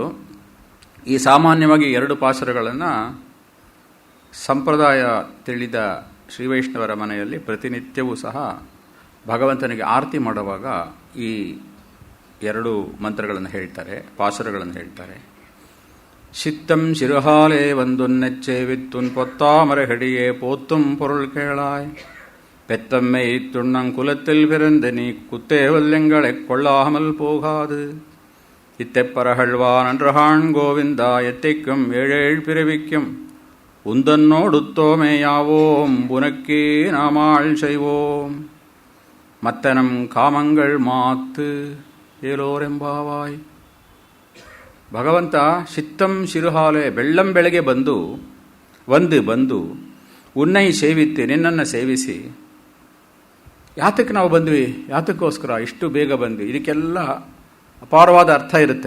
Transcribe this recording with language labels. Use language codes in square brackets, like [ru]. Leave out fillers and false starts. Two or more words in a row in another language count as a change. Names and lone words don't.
[kn] ಈ ಸಾಮಾನ್ಯವಾಗಿ 2 ಪಾಶುರಗಳನ್ನು ಸಂಪ್ರದಾಯ ತಿಳಿದ ಶ್ರೀವೈಷ್ಣವರ ಮನೆಯಲ್ಲಿ ಪ್ರತಿನಿತ್ಯವೂ ಸಹ ಭಗವಂತನಿಗೆ ಆರತಿ ಮಾಡುವಾಗ ಈ 2 ಮಂತ್ರಗಳನ್ನು ಹೇಳ್ತಾರೆ, ಪಾಶುರಗಳನ್ನು ಹೇಳ್ತಾರೆ. [ta] சித்தம் சிறுகாலே வந்துன்னெச்சே வித்துன் பொத்தாமர ஹெடியே போத்தும் பொருள் கேளாய் பெத்தம்மை துண்ணங்குலத்தில் பிறந்து நீ குத்தேவல்யங்களைக் கொள்ளாமல் போகாது இத்தெப்பரகழ்வான் அன்றகான் கோவிந்தா எத்தைக்கும் ஏழேழ் பிறவிக்கும் உந்தன்னோடுத்தோமேயாவோம் புனக்கே நாமாள் செய்வோம் மத்தனம் காமங்கள் மாத்து ஏலோரெம்பாவாய். [kn] ಭಗವಂತ [ta] சித்தம் சிறுகாலே, [kn] ಬೆಳ್ಳಂ ಬೆಳಗ್ಗೆ ಬಂದು [ta] உன்னை சேவித்து, [kn] ನಿನ್ನನ್ನು ಸೇವಿಸಿ. ಯಾತಕ್ಕೆ ನಾವು ಬಂದ್ವಿ, ಯಾತಕ್ಕೋಸ್ಕರ ಇಷ್ಟು ಬೇಗ ಬಂದ್ವಿ, ಇದಕ್ಕೆಲ್ಲ ಅಪಾರವಾದ ಅರ್ಥ ಇರುತ್ತೆ.